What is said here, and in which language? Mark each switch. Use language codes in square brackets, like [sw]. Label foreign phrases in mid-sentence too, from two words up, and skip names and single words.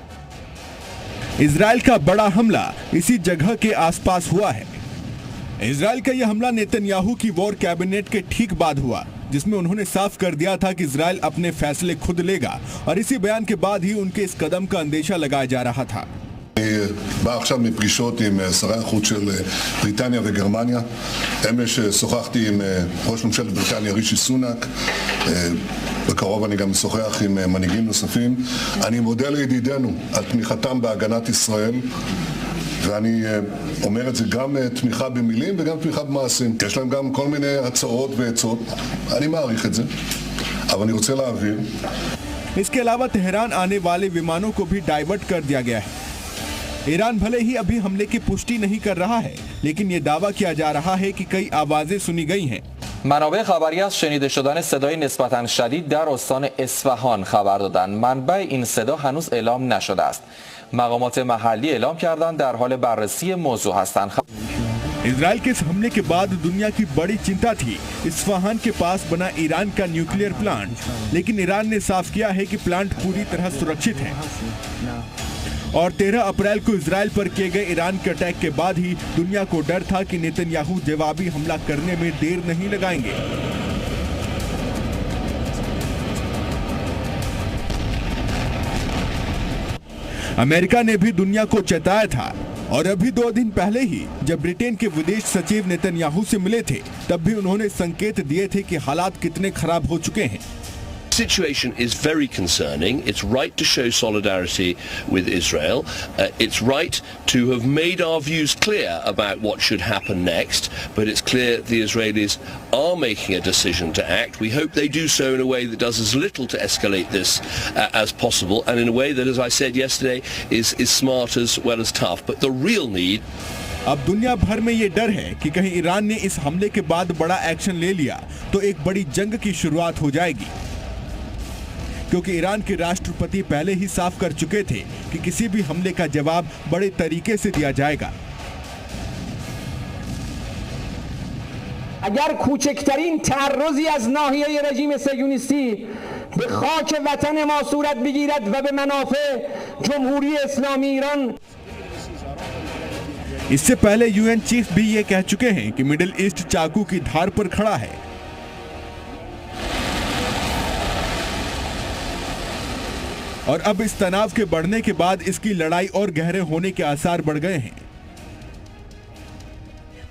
[hi] इजराइल का बड़ा हमला इसी जगह के आसपास हुआ है। इजराइल का यह हमला नेतन्याहू की [en] war cabinet [hi] के ठीक बाद हुआ, जिसमें उन्होंने साफ कर दिया था कि इजराइल अपने फैसले खुद लेगा, और इसी बयान के बाद ही उनके इस कदम का अंदेशा लगाया जा रहा था। [he] בא עכשיו מפגישות עם שרי החוץ של בריטניה וגרמניה. אמש שוחחתי עם ראש ממשלת בריטניה רישי סונאק. בקרוב אני גם משוחח עם מנהיגים נוספים. אני מודה לידידינו על תמיכתם בהגנת ישראל, ואני אומר את זה גם תמיכה במילים וגם תמיכה במעשים. יש להם גם כל מיני הצעות ועצות. אני מעריך את זה, אבל אני רוצה להבהיר. [hi] इसके अलावा तेहरान आने वाले विमानों को भी डाइवर्ट कर दिया गया है। ईरान भले ही अभी हमले की पुष्टि नहीं कर रहा है, लेकिन ये दावा किया जा रहा है कि कई आवाजें सुनी गई हैं। [fa] منابع خبری از شنیده شدن صدای نسبتاً شدید در استان اصفهان خبر دادند. منبع این صدا هنوز اعلام نشده است. مقامات محلی اعلام کردند در حال بررسی موضوع هستند. [hi] इजराइल के इस हमले के बाद दुनिया की बड़ी चिंता थी इस्फहान के पास बना ईरान का [en] nuclear plant, [hi] लेकिन ईरान ने साफ किया है कि प्लांट पूरी तरह सुरक्षित है। और 13 अप्रैल को इजराइल पर किए गए ईरान के अटैक के बाद ही दुनिया को डर था कि नेतन्याहू जवाबी हमला करने में देर नहीं लगाएंगे। अमेरिका ने भी दुनिया को चेताया था, और अभी 2 दिन पहले ही जब ब्रिटेन के विदेश सचिव नेतन्याहू से मिले थे, तब भी उन्होंने संकेत दिए थे कि हालात कितने खराब हो चुके हैं। [en] The situation is very concerning. It's right to show solidarity with Israel. It's right to have made our views clear about what should happen next, but it's clear the Israelis are making a decision to act. We hope they do so in a way that does as little to escalate this as possible, and in a way that, as I said yesterday, is smart as well as tough. But the real need... [hi] अब दुनिया भर में ये डर है कि कहीं ईरान ने इस हमले के बाद बड़ा एक्शन ले लिया तो एक बड़ी जंग की शुरुआत हो जाएगी, क्योंकि ईरान के राष्ट्रपति पहले ही साफ कर चुके थे कि किसी भी हमले का जवाब बड़े तरीके से दिया जाएगा। [fa] اگر کوچکترین تعرضی از ناحیه رژیم صهیونیستی به خاک وطن ما صورت بگیرد و به منافع جمهوری اسلامی ایران. [hi] इससे पहले [en] UN chief [hi] भी ये कह चुके हैं कि मिडिल ईस्ट चाकू की धार पर खड़ा है। और अब इस तनाव के बढ़ने के बाद इसकी लड़ाई और गहरे होने के आसार बढ़ गए हैं।